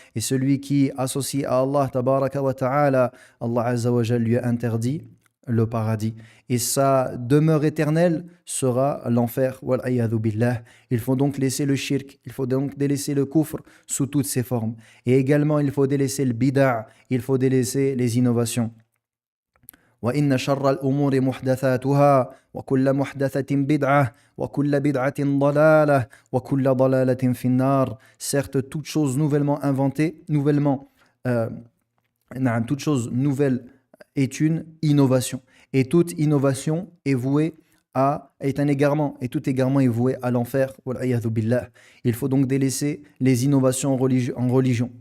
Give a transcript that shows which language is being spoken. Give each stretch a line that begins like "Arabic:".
French: Et celui qui associe à Allah tabaraka wa ta'ala, Allah Azza wa Jal lui a interdit le paradis. Et sa demeure éternelle sera l'enfer. Wal'ayadhu billah. Il faut donc laisser le shirk, il faut donc délaisser le kufr sous toutes ses formes. Et également, il faut délaisser le bid'a, il faut délaisser les innovations.
Arabic: وإن شر الأمور محدثاتها وكل محدثة بدعة وكل بدعة ضلالة وكل ضلالة في النار.
French: Certes, toute chose nouvellement inventée, toute chose nouvelle est une innovation. Et toute innovation est un égarement. Et tout égarement est voué à l'enfer. Wal'ayadhu billah. Il faut donc délaisser les innovations en religion.